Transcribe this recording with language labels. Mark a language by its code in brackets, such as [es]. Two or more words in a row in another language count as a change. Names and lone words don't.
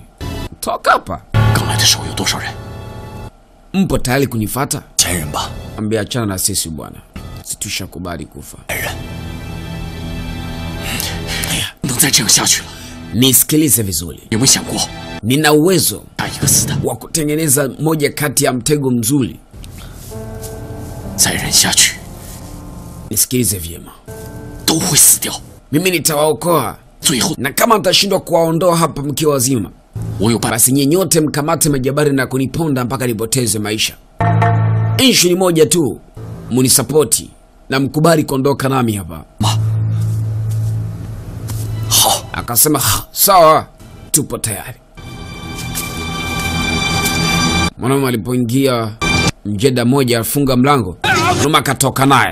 [sw] Toka hapa. Mpo tayari kunifuata? Ambia achana na sisi bwana, situshakubali kufa. Nisikilize vizuri. nina uwezo [zh] 打一个死的， [sw] wa kutengeneza moja kati ya mtego mzuri. [zh] 再忍下去 [sw] Nisikilize vyema, [zh] 都会死掉。 [sw] mimi nitawaokoa, [zh] 最后 [sw] na kama mtashindwa kuwaondoa hapa mkiwa wazima, [zh] 我有办法。 [sw] basi nyenyote mkamate majabari na kuniponda mpaka nipoteze maisha. Issue ni moja tu, munisapoti na mkubali kuondoka nami hapa. [zh] 好， [sw] Akasema sawa, tupo tayari. Mwanaume alipoingia mjeda moja afunga mlango, Numa akatoka naye.